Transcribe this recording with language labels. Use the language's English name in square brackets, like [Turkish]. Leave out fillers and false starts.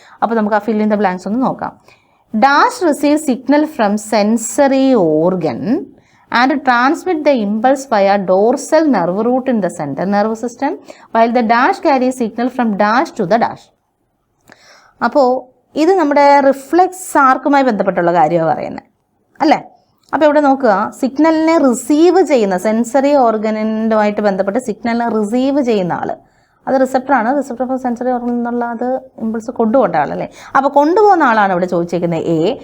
[Malayalam] അപ്പോൾ നമുക്ക് ആ ഫിൽ ഇൻ ദ ബ്ലാങ്ക്സ് ഒന്ന് നോക്കാം. [English] Dash receive signal from sensory organ and transmit the impulse via dorsal nerve root in the central nervous system, while the dash carries signal from dash to the dash. [Malayalam] അപ്പോൾ ഇത് നമ്മുടെ reflex ആർക്കുമായി ബന്ധപ്പെട്ടുള്ള കാര്യമാണ് പറയുന്നത് അല്ലേ. അപ്പോൾ ഇവിടെ നോക്കുക, സിഗ്നലിനെ റിസീവ് ചെയ്യുന്ന സെൻസറി ഓർഗനുമായിട്ട് ബന്ധപ്പെട്ട് സിഗ്നലിനെ റിസീവ് ചെയ്യുന്ന ആൾ, അത് റിസപ്റ്ററാണ്. റിസപ്റ്റർ ഫോർ സെൻസറി ഓർഗൻ എന്നുള്ള അത് ഇമ്പൾസ് കൊണ്ടുപോകേണ്ട ആളല്ലേ. അപ്പോൾ കൊണ്ടുപോകുന്ന ആളാണ് ഇവിടെ ചോദിച്ചിരിക്കുന്നത് എ.